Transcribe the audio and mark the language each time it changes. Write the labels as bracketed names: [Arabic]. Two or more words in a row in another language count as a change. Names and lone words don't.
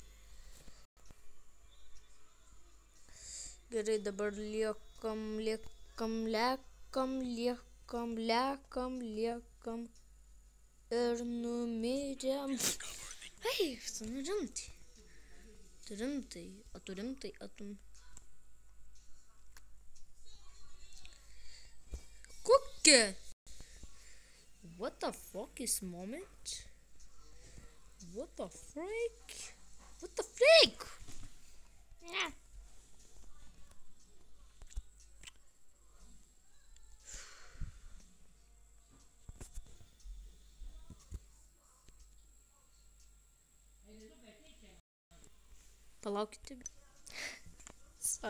[Lithuanian] Gerai, dabar liekam ir numirėm. Hei, tu nurimtai. Tu rimtai, čia? [English] What the fuck is moment? What the freak? What the freak? Yeah. [Lithuanian] Palaukite. [English] Sorry.